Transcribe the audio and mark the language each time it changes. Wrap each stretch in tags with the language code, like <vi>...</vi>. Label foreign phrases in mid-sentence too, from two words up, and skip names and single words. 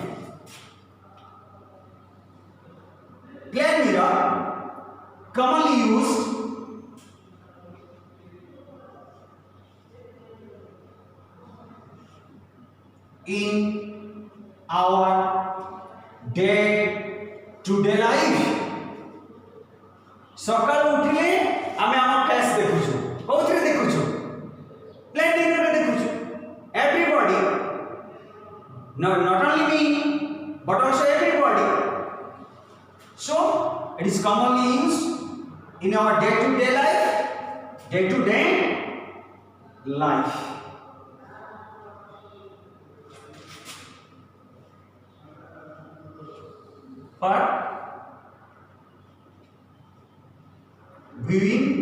<en>Plane mirror commonly used in our day-to-day life.</en> <or>ସକାଳୁ ଉଠିଲେ ଆମେ ଆମ ଫେସ୍ ଦେଖୁଛୁ, କୋଉଥିରେ ଦେଖୁଛୁ?</or> <en>plane mirror</en> <or>ଦେଖୁଛୁ.</or> <en>Everybody, not only me, but also everybody. So it is commonly used in our day-to-day life. For viewing</en>